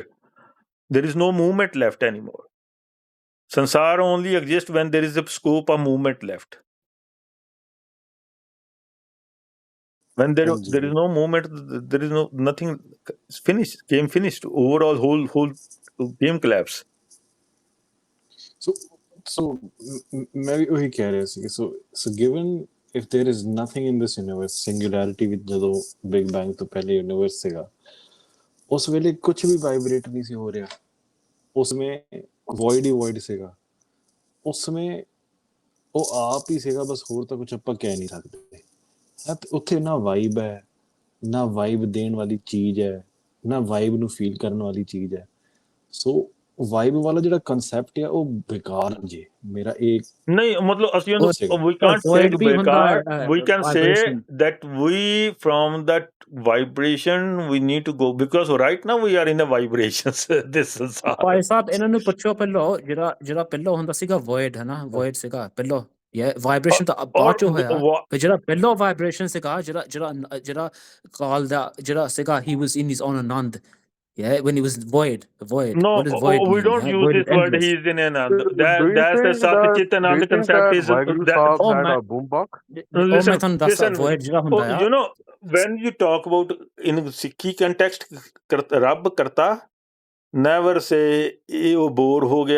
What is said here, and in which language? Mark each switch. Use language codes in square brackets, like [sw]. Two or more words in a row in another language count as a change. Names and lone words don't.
[en] There is no movement left anymore. Sansar only exists when there is a scope of movement left. When there is no movement, there is nothing. It's finished. Game finished. Overall, whole game collapse. [pa] So [hi] मैं भी वही कह रहा [pa] ਸੀ [en] so given if there is nothing in this universe, singularity with [pa] ਜਦੋਂ बिग बैंग ਤੋਂ ਪਹਿਲੇ ਯੂਨੀਵਰਸ ਸੀਗਾ, ਉਸ ਵੇਲੇ ਕੁਝ ਵੀ ਵਾਈਬ੍ਰੇਟ ਨਹੀਂ ਸੀ ਹੋ ਰਿਹਾ। उसमें void ਹੀ void ਸੀਗਾ। उसमें ਉਹ ਆਪ ਹੀ ਸੀਗਾ, ਬਸ ਹੋਰ ਤਾਂ ਕੁਝ ਆਪਾਂ ਕਹਿ ਨਹੀਂ ਸਕਦੇ। ਉੱਥੇ ਨਾ ਵਾਈਬ ਹੈ, ਨਾ ਵਾਈਬ ਦੇਣ ਵਾਲੀ ਚੀਜ਼ ਹੈ, ਨਾ ਵਾਈਬ ਨੂੰ ਫੀਲ ਕਰਨ ਵਾਲੀ ਚੀਜ਼ ਹੈ। ਸੋ ਵਾਈਬ ਵਾਲਾ ਜਿਹੜਾ ਕਨਸੈਪਟ ਆ ਉਹ ਬੇਕਾਰ ਜੇ ਮੇਰਾ ਇੱਕ ਨਹੀਂ ਮਤਲਬ ਅਸੀਂ ਉਹਨੂੰ [en] we can't say ਬੇਕਾਰ, we can say that we from that vibration we need to go, because right now we are in a vibrations this is [pa] ਭਾਈ ਸਾਹਿਬ ਇਹਨਾਂ ਨੂੰ ਪੁੱਛੋ ਪਹਿਲਾਂ ਜਿਹੜਾ ਪਹਿਲਾਂ ਹੁੰਦਾ ਸੀਗਾ void ਹੈ ਨਾ, void ਸੀਗਾ ਪਹਿਲਾਂ ਵਾਈਬ੍ਰੇਸ਼ਨ ਤਾਂ ਬਾਅਦ ਚ ਹੋਇਆ, ਪਰ ਜਿਹੜਾ ਪਹਿਲਾਂ ਵਾਈਬ੍ਰੇਸ਼ਨ ਸੀਗਾ ਜਿਹੜਾ ਕਾਲ ਦਾ ਜਿਹੜਾ ਸੀਗਾ [en] he was in his own anand. Yeah, when he was void. No, what does void mean? We don't use void this word. He is in anand. That's the Sat Chit Anand concept. Is had a boombox? Listen, you know, when you talk about in Sikhi context, [pa] ਰੱਬ ਕਰਤਾ, [en] never say oh [pa] ਬੋਰ ਹੋ ਗਿਆ.